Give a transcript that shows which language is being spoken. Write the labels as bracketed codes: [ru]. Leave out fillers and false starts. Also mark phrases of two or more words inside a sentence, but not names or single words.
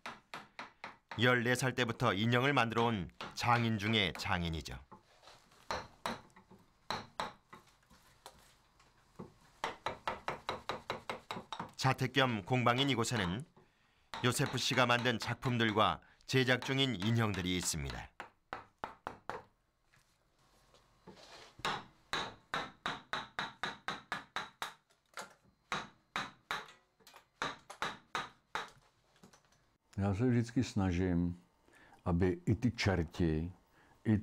[ko] 14살 때부터 인형을 만들어 온 장인 중의 장인이죠. 자택 겸 공방인 이곳에는 요세프 씨가 만든 작품들과 제작 중인 인형들이 있습니다. [cs] Já se vždycky snažím, aby i ty čerti, i